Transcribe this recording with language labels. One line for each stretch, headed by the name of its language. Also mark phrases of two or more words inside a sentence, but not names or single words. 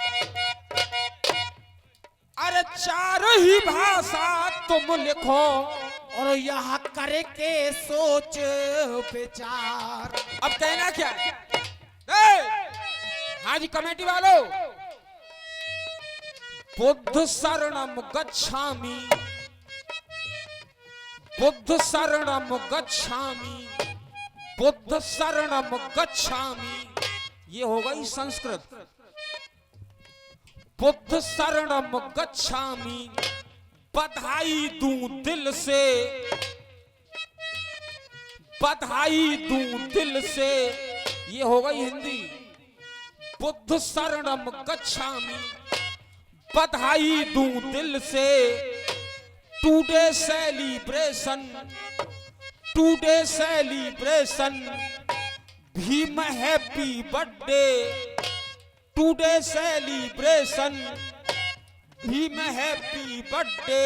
Hindi: अरे चार ही भाषा तुम लिखो और यहाँ करके सोच विचार। अब कहना क्या है? हाँ जी कमेटी वालों,
Pali: बुद्ध शरणम गच्छामि, बुद्ध शरणम गच्छामि, बुद्ध शरणम गच्छामि।
Hindi: ये हो गई संस्कृत।
Pali: बुद्ध शरणम गच्छामि,
Hindi: बधाई दूं दिल से, बधाई दूं दिल से। ये हो गई हिंदी।
Pali: बुद्ध शरणम गच्छामि,
Hindi: बधाई दूं दिल से।
English: Today celebration, today celebration, Bhim happy birthday. Today celebration, Bhim happy birthday.